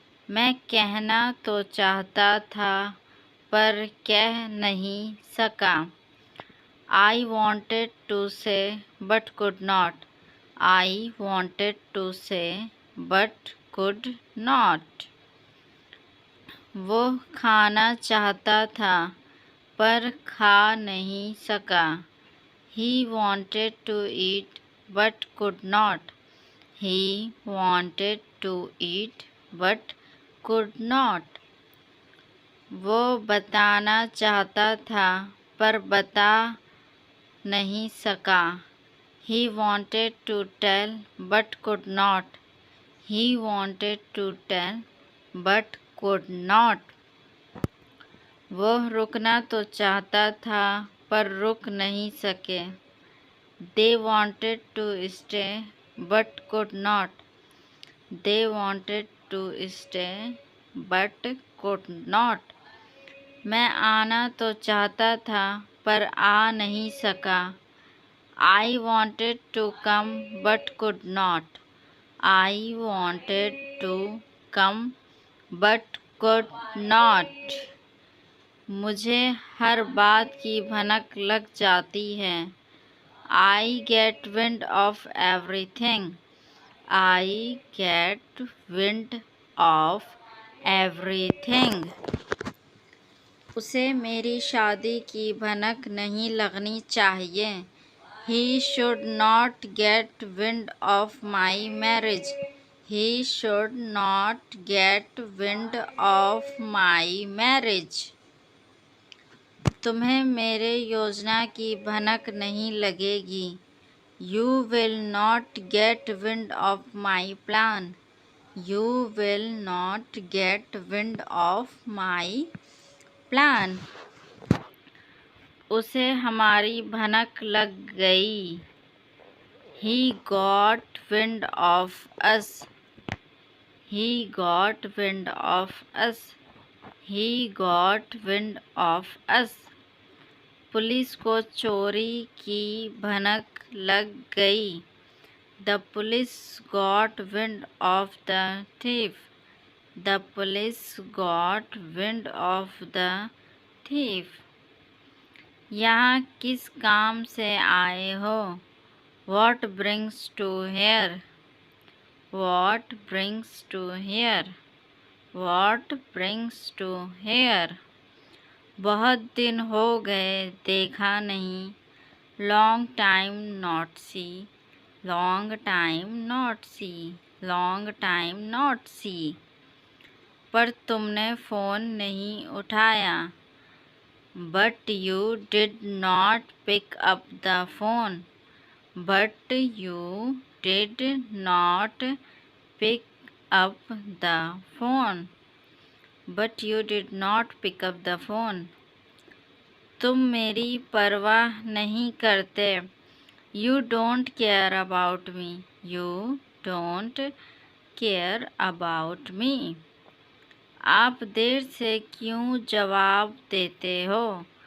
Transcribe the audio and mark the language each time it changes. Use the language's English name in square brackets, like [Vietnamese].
[Hindi] मैं कहना तो चाहता था पर कह नहीं सका. [English] I wanted to say but could not. I wanted to say but could not. [Hindi] वो खाना चाहता था पर खा नहीं सका. [English] He wanted to eat but could not. He wanted to eat but could not. [Hindi] वो बताना चाहता था पर बता नहीं सका. [English] He wanted to tell but could not. He wanted to tell but could not. [Hindi] वो रुकना तो चाहता था पर रुक नहीं सके. [English] They wanted to stay but could not. They wanted to stay but could not. [Hindi] मैं आना तो चाहता था पर आ नहीं सका. [English] I wanted to come but could not. I wanted to come but could not. [Hindi] मुझे हर बात की भनक लग जाती है. [English] I get wind of everything. I get wind of everything. [Hindi] उसे मेरी शादी की भनक नहीं लगनी चाहिए. [English] He should not get wind of my marriage. He should not get wind of my marriage. [Hindi] तुम्हें मेरे योजना की भनक नहीं लगेगी. [English] You will not get wind of my plan. You will not get wind of my plan. [Hindi] उसे हमारी भनक लग गई. [English] He got wind of us. He got wind of us. He got wind of us. [Hindi] Police को चोरी की भनक लग गई. [English] The police got wind of the thief. The police got wind of the thief. [Hindi] यहाँ किस काम से आए हो? [English] What brings to here? What brings to here? What brings to here? [Hindi] बहुत दिन हो गए देखा नहीं. [English] Long time not see. Long time not see. Long time not see. [Hindi] पर तुमने फ़ोन नहीं उठाया. [English] But you did not pick up the phone. But you did not pick up the phone. But you did not pick up the phone. [Hindi] तुम मेरी परवाह नहीं करते. [English] You don't care about me. You don't care about me. [Hindi] आप देर से क्यों जवाब देते हो?